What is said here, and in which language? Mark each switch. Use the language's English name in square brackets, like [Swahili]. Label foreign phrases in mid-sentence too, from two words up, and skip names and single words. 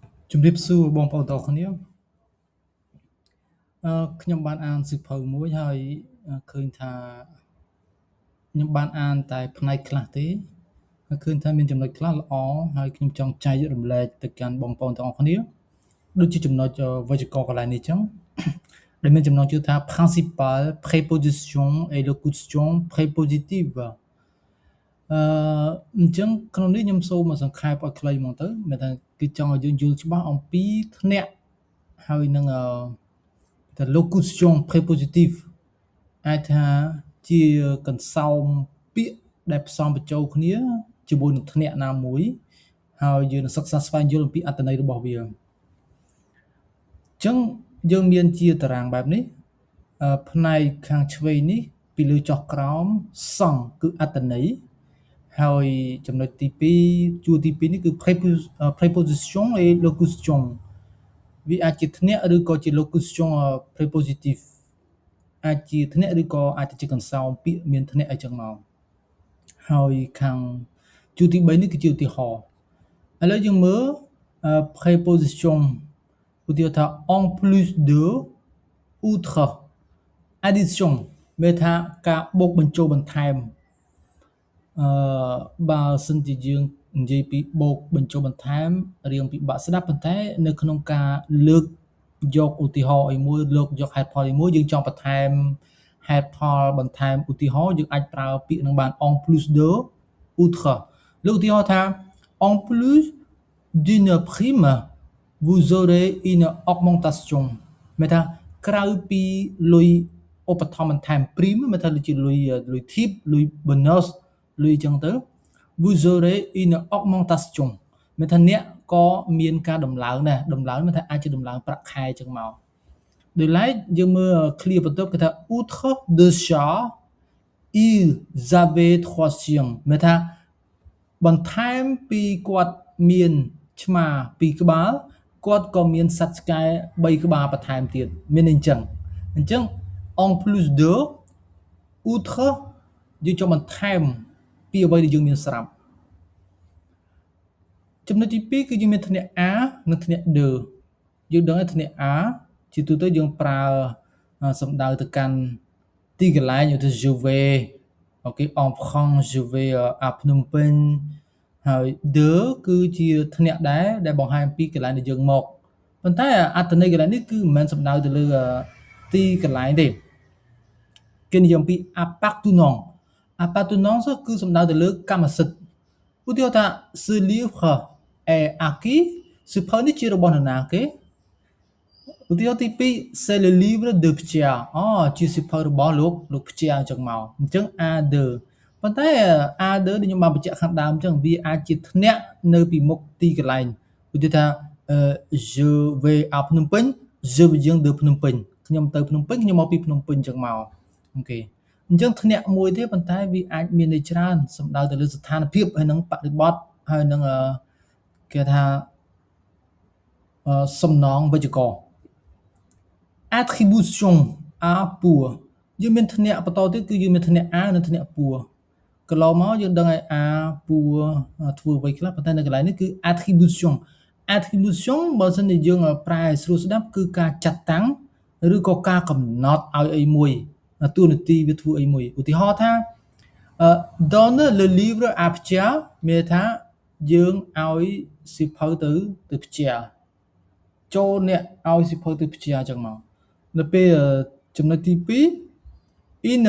[Khmer] ជំរាបសួរបងប្អូនទាំងអស់គ្នាខ្ញុំបានអានសៀវភៅមួយហើយឃើញថាខ្ញុំបានអានតែផ្នែកខ្លះទេហើយឃើញថាមានចំណុចខ្លះល្អហើយខ្ញុំចង់ចែករំលែកទៅកាន់បងប្អូនទាំងអស់គ្នាដូចជាចំណុចវេយ្យាករណ៍កន្លែងនេះចឹងដែលមានចំណងជើងថា [French] principal préposition et locution prépositive [Khmer] អញ្ចឹងក្នុងនេះខ្ញុំសូមសង្ខេបឲ្យខ្លីហ្មងទៅមានថាគឺចង់ឲ្យយើងយល់ច្បាស់អំពីធ្នាក់ហើយនឹង [French] the locution prépositive [Khmer] អាចថាជាកន្សោមពា ក្យដែលផ្សំបញ្ចូលគ្នាជាមួយនឹងធ្នាក់ណាមួយហើយយើងនឹងសិក្សាស្វែងយល់អំពីអត្ថន័យរបស់វាអញ្ចឹងយើងមានជាតារាង បែបនេះផ្នែកខាងឆ្វេងនេះពីលើចុះក្រោមសង្ឃគឺអត្ថន័យហើយ ចំណុចទី2ជួរទី2នេះគឺ [French] préposition et locution [Khmer] វាអាចជាធ្នាក់ឬក៏ជា [French] locution prépositive [Khmer] អាចជាធ្នាក់ឬក៏អាចជាកន្សោមពាក្យមានធ្នាក់អីចឹងមកហើយខាងជួរទី3នេះគឺជាឧទាហរណ៍ឥឡូវយើងមើលpréposition ឧទាហរណ៍ថា [French] en plus de outre addition [Khmer] មានថាការបូកបញ្ចូលបន្ថែម បើសិនជាយើងនិយាយពីបូកបញ្ចូលបន្ថែមរៀងពិបាកស្ដាប់ប៉ុន្តែនៅក្នុងការលើកយកឧទាហរណ៍អីមួយលើកយកហេតុផលអីមួយយើងចង់បន្ថែមហេតុផលបន្ថែម ឧទាហរណ៍យើងអាចប្រើពាក្យនឹងបាន [French] en plus de outre [Khmer] លើកឧទាហរណ៍ថា [French] en plus d'une prime vous aurez une augmentation [Khmer] មានថាក្រៅពីលុយ ឧបត្ថម្ភបន្ថែម prime មានថាដូចជាលុយ tip លុយ bonus លុយចឹងទៅ [French] vous aurez une augmentation [Khmer] មាន ថាអ្នកក៏មានការដំឡើងដែរដំឡើងមានថាអាចជាដំឡើងប្រាក់ខែចឹងមកដោយឡែកយើងមើល clear បន្ទាប់គេថា [French] outre de ça ils avaient 3 chiens [Khmer] មានថាបន្ថែមពីគាត់មានឆ្មា2ក្បាលគាត់ក៏មានសត្វឆ្កែ3ក្បាលបន្ថែមទៀតមានអញ្ចឹង [French] en plus de outre [Khmer] យើងចង់បន្ថែមពីអ្វីដែលយើងមានស្រាប់ ចំណុចទី2គឺយើងមានធ្នាក់ a និងធ្នាក់ de យើងដឹងថាធ្នាក់ a ជាទូទៅយើងប្រើសំដៅទៅកាន់ទីកន្លែងឧទាហរណ៍ [French] je vais OK en France je vais à Phnom Penh [Khmer] ហើយ de គឺជាធ្នាក់ដែរដែលបង្ហា ញពីកន្លែងដែលយើងមកប៉ុន្តែអត្ថន័យកន្លែងនេះគឺមិនមែនសំដៅទៅលើទីកន្លែងទេគេនិយាយអំពី appartenance គឺសំដៅទៅលើកម្មសិទ្ធិឧទាហរណ៍ថា [French] ce livre est à qui [Khmer] សៀវភៅនេះជារបស់នរណាគេឧទាហរណ៍ទី2 [French] c'est le livre de Pierre [Khmer] ជាសៀវភៅ របស់លោក Pierre អញ្ចឹងមកអញ្ចឹង [French] a de [Khmer] ប៉ុន្តែ [French] a de [Khmer] ដែលខ្ញុំបានបញ្ជាក់ខាងដើមអញ្ចឹងវាអាចជាធ្នាក់នៅពីមុខទីកន្លែងឧទាហរណ៍ថា [French] je vais à Phnom Penh je viens de Phnom Penh [Khmer] ខ្ញុំទៅភ្នំពេញខ្ញុំមកពីភ្នំពេញអញ្ចឹងមកអូខេអញ្ចឹងធ្នាក់មួយទេប៉ុន្តែវាអាចមានន័យច្រើនសំដៅទៅលើស្ថានភាពហើយនឹងបរិបទហើយនឹងគេថា សំណងវេយ្យាករណ៍ [French] attribution à pour [Khmer] យើងមានធ្នាក់បន្តទៀតគឺយើងមានធ្នាក់ a និងធ្នាក់ pour កន្លងមកយើងដឹងហើយ [French] a pour [Khmer] ធ្វើអ្វីខ្លះប៉ុន្តែនៅកន្លែងនេះគឺ attribution បើសិនជាយើងប្រែស្រួលស្ដាប់គឺការចាត់តាំងឬក៏ការកំណ ត់ឲ្យអីមួយតួនាទីវាធ្វើអីមួយឧទាហរណ៍ថា [French] donne le livre à Pierre [Khmer] មានថាយើងឲ្យសៀវភៅទៅPierre ចូលអ្នកឲ្យសៀវភៅទៅPierreអញ្ចឹងមកនៅពេលចំណុចទី2 une